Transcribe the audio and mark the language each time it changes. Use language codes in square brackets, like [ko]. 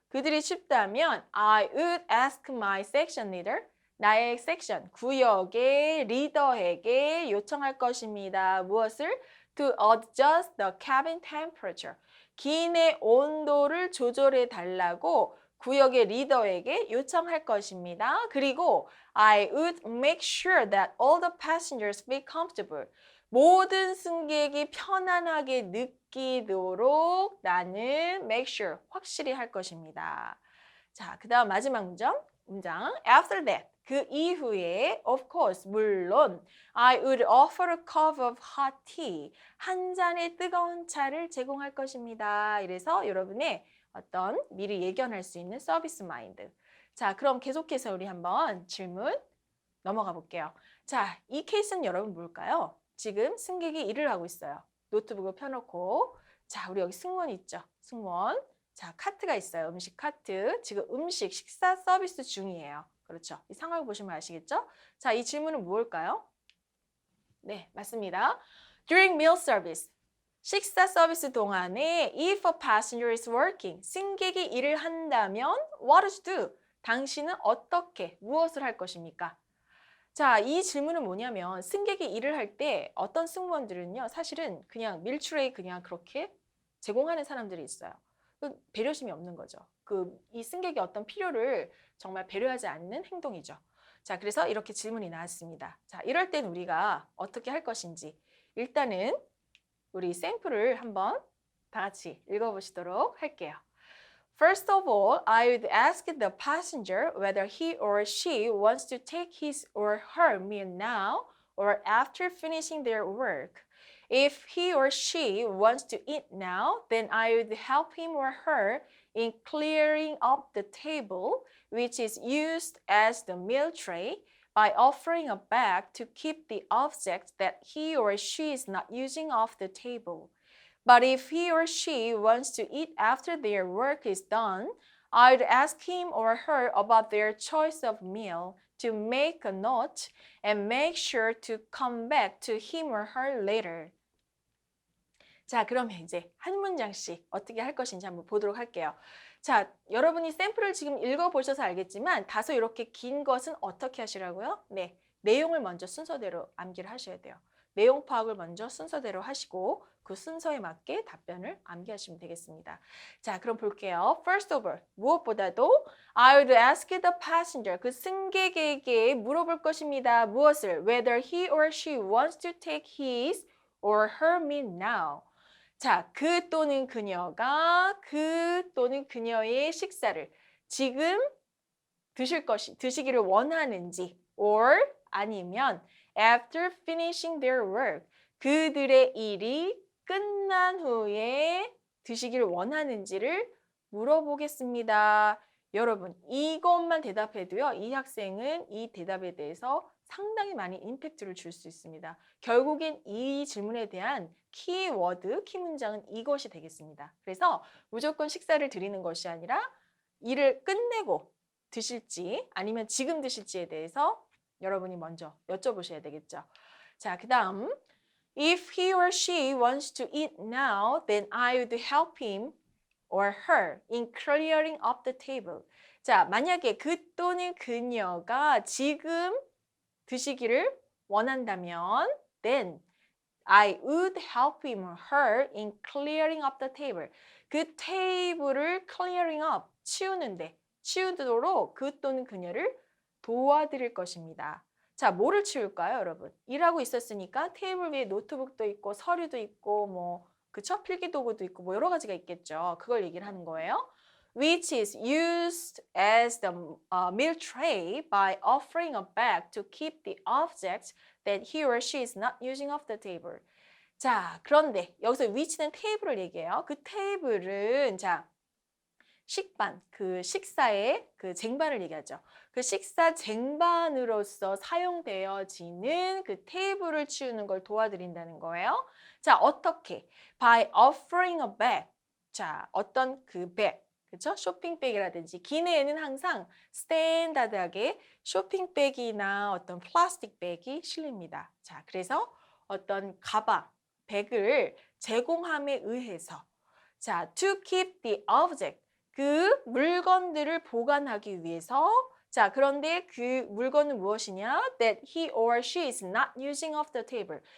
[ko] 그들이 춥다면 [en] I would ask my section leader, [ko] 나의 섹션, 구역의 리더에게 요청할 것입니다. 무엇을? [en] To adjust the cabin temperature. [ko] 기내 온도를 조절해 달라고 구역의 리더에게 요청할 것입니다. [en] 그리고 I would make sure that all the passengers feel comfortable. [ko] 모든 승객이 편안하게 느끼도록 나는 [en] make sure, [ko] 확실히 할 것입니다. 자, 그 다음 마지막 문장. [en] After that, [ko] 그 이후에, [en] of course, [ko] 물론, [en] I would offer a cup of hot tea. [ko] 한 잔의 뜨거운 차를 제공할 것입니다. 이래서 여러분의 어떤 미리 예견할 수 있는 서비스 마인드. 자, 그럼 계속해서 우리 한번 질문 넘어가 볼게요. 자, 이 케이스는 여러분 뭘까요? 지금 승객이 일을 하고 있어요. 노트북을 펴놓고. 자, 우리 여기 승무원 있죠? 승무원. 자, 카트가 있어요. 음식 카트. 지금 식사 서비스 중이에요. 그렇죠? 이 상황을 보시면 아시겠죠? 자, 이 질문은 무엇일까요? 네, 맞습니다. [en] During meal service. [ko] 식사 서비스 동안에 [en] if a passenger is working. [ko] 승객이 일을 한다면 [en] what would you do? [ko] 당신은 어떻게, 무엇을 할 것입니까? 자, 이 질문은 뭐냐면 승객이 일을 할 때 어떤 승무원들은요. 사실은 그냥 밀트레이 그냥 그렇게 제공하는 사람들이 있어요. 배려심이 없는 거죠. 이 승객의 어떤 필요를 정말 배려하지 않는 행동이죠. 자, 그래서 이렇게 질문이 나왔습니다. 자, 이럴 땐 우리가 어떻게 할 것인지 일단은 우리 샘플을 한번 다 같이 읽어보시도록 할게요. [en] First of all, I would ask the passenger whether he or she wants to take his or her meal now or after finishing their work. If he or she wants to eat now, then I would help him or her in clearing up the table, which is used as the meal tray, by offering a bag to keep the object that he or she is not using off the table. But if he or she wants to eat after their work is done, I'd ask him or her about their choice of meal to make a note and make sure to come back to him or her later. [ko] 자, 그러면 이제 한 문장씩 어떻게 할 것인지 한번 보도록 할게요. 자, 여러분이 샘플을 지금 읽어보셔서 알겠지만 다소 이렇게 긴 것은 어떻게 하시라고요? 네, 내용을 먼저 순서대로 암기를 하셔야 돼요. 내용 파악을 먼저 순서대로 하시고 그 순서에 맞게 답변을 암기하시면 되겠습니다. 자, 그럼 볼게요. [en] First of all, [ko] 무엇보다도 [en] I would ask the passenger, [ko] 그 승객에게 물어볼 것입니다. 무엇을? [en] Whether he or she wants to take his or her meal now. [ko] 자, 그 또는 그녀가 그 또는 그녀의 식사를 지금 드시기를 원하는지 or 아니면 [en] after finishing their work [ko] 그들의 일이 끝난 후에 드시기를 원하는지를 물어보겠습니다. 여러분, 이것만 대답해도요. 이 학생은 이 대답에 대해서 상당히 많이 임팩트를 줄 수 있습니다. 결국엔 이 질문에 대한 키워드, 키문장은 이것이 되겠습니다. 그래서 무조건 식사를 드리는 것이 아니라 일을 끝내고 드실지 아니면 지금 드실지에 대해서 여러분이 먼저 여쭤보셔야 되겠죠. [en] 자, 그 다음 If he or she wants to eat now, then I would help him or her in clearing up the table. [ko] 자, 만약에 그 또는 그녀가 지금 드시기를 원한다면 [en] then I would help him or her in clearing up the table. [ko] 그 테이블을 [en] clearing up, [ko] 치우도록 그 또는 그녀를 도와드릴 것입니다. 자, 뭐를 치울까요, 여러분? 일하고 있었으니까 테이블 위에 노트북도 있고 서류도 있고 그쵸? 필기도구도 있고 여러 가지가 있겠죠. 그걸 얘기를 하는 거예요. [en] Which is used as the meal tray by offering a bag to keep the objects that he or she is not using off the table. [ko] 자, 그런데 여기서 which는 테이블을 얘기해요. 그 테이블은 자, 식반, 그 식사의 그 쟁반을 얘기하죠. 그 식사 쟁반으로서 사용되어지는 그 테이블을 치우는 걸 도와드린다는 거예요. 자, 어떻게? [en] By offering a bag. [ko] 자, 어떤 그 백, 그렇죠? 쇼핑백이라든지 기내에는 항상 스탠다드하게 쇼핑백이나 어떤 플라스틱 백이 실립니다. 자, 그래서 어떤 가방, 백을 제공함에 의해서 자, [en] to keep the object [ko] 그 물건들을 보관하기 위해서 자, 그런데 그 물건은 무엇이냐? [en] That he or she is not using off the table.